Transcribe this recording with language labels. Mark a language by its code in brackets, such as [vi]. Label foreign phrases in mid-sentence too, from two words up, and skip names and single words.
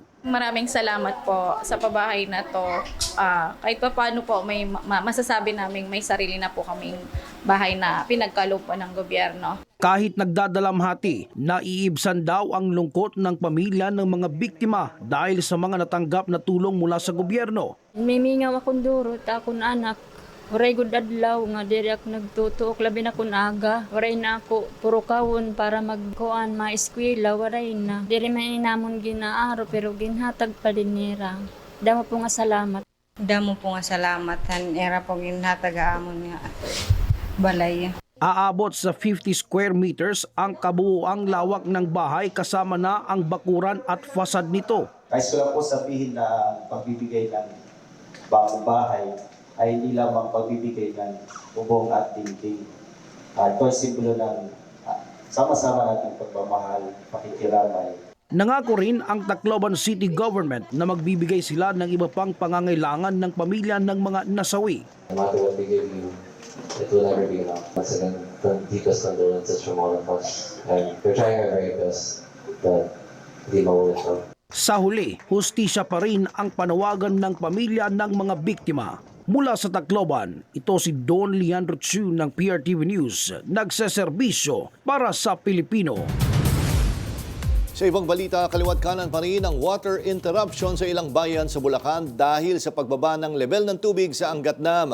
[tl] Maraming salamat po sa pabahay na to. Kahit pa paano po, may masasabi namin may sarili na po kaming bahay na pinagkaloob po ng gobyerno. Kahit nagdadalamhati, naiibsan daw ang lungkot ng pamilya ng mga biktima dahil sa mga natanggap na tulong mula sa gobyerno. [war] Mimingaw akong durot, akong anak. Waray gud adlaw nga diri ako nagtutuok labi na kun aga. Waray na ako puro kawon para magkuan ma-eskwela waray na. Diri man inamon ginaaro pero ginhatag pa din nira. Damo po nga salamat. Damo po nga salamat han era po ginhatag amon nga balay. [tl] Aabot sa 50 [en] square meters [tl] ang kabuuang lawak ng bahay kasama na ang bakuran at fasad nito. Kais ko lang po sabihin na pagbibigay ng bagong bahay ay hindi lamang pagbibigay ng bubong at dingding. Ito ay simbolo ng sama-sama nating pagmamahal, pakikiramay. Nangako rin ang Tacloban City Government na magbibigay sila ng iba pang pangangailangan ng pamilya ng mga nasawi. [en] No matter what we give you, it will never be enough. Once again, from deepest condolences from all of us. And we're trying our very best, but [tl] hindi maulit ito. Sa huli, hustisya pa rin ang panawagan ng pamilya ng mga biktima. Mula sa Tacloban, ito si Don Leandro Chu ng PRTV News, nagseserbisyo para sa Pilipino. Sa ibang balita, kaliwat kanan pa rin ang [en] water interruption [tl] sa ilang bayan sa Bulacan dahil sa pagbaba ng level ng tubig sa Angat Dam.